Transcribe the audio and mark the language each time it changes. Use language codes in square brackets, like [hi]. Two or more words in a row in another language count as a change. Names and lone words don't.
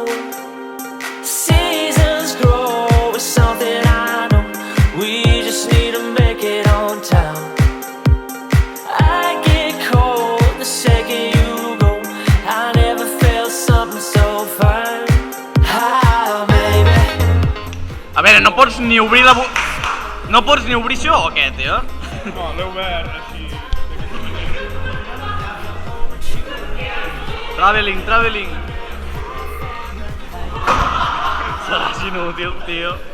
[en] Seasons grow, it's something I know. We just need to make it on time. I get cold the second you go. I never felt something so fine. Ah, baby. [ca] A veure, no pots ni obrir la... No pots ni obrir això o què, tio? No, l'he obert així. [en] Traveling, traveling. [ca] Seràs inútil, tio.